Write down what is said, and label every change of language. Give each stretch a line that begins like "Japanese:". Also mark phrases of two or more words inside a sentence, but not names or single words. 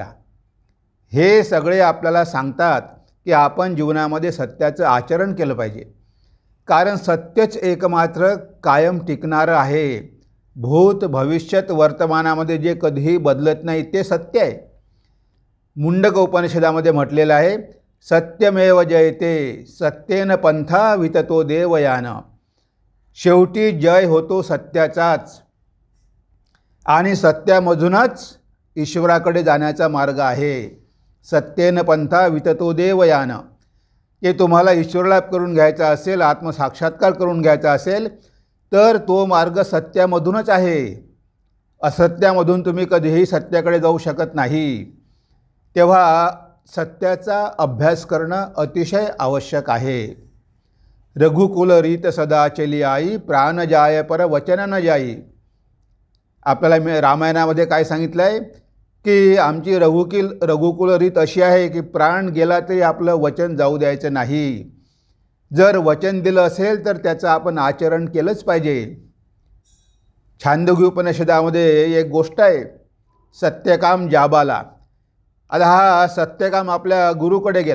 Marathi: हे सगळे आपल्याला सांगतात की आपण जीवनामध्ये सत्याचं आचरण केलं पाहिजे। कारण सत्यच एकमात्र कायम टिकणारं आहे। भूत भविष्यत वर्तमानामध्ये जे कधीही बदलत नाही ते सत्य आहे। मुंडक उपनिषदामध्ये म्हटलेलं आहे,
Sanskrit: सत्यमेव जयते सत्येन पंथा विततो देवयान।
Marathi: शेवटी जय होतो सत्याचाच, आणि सत्यामधूनच ईश्वराकडे जाण्याचा मार्ग आहे।
Sanskrit: सत्येन पंथा विततो देवयान।
Marathi: ते तुम्हाला ईश्वरलाभ करून घ्यायचा असेल, आत्मसाक्षात्कार करून घ्यायचा असेल तर तो मार्ग सत्यामधूनच आहे। असत्यामधून तुम्ही कधीही सत्याकडे जाऊ शकत नाही। तेव्हा सत्याचा अभ्यास करणं अतिशय आवश्यक आहे।
Awadhi: रघुकुल रीत सदा चली आई, प्राण जाय पर वचन न जाई।
Marathi: आपल्याला रामायणामध्ये काय सांगितलं आहे की आमची रघुकुल रीत अशी आहे की प्राण गेला तरी आपलं वचन जाऊ द्यायचं नाही। जर वचन दिलं असेल तर त्याचं आपण आचरण केलंच पाहिजे। छांदोग्य उपनिषदामध्ये एक गोष्ट आहे, सत्यकाम जाबाला। आता हा सत्यकाम आपल्या गुरुकडे गेला।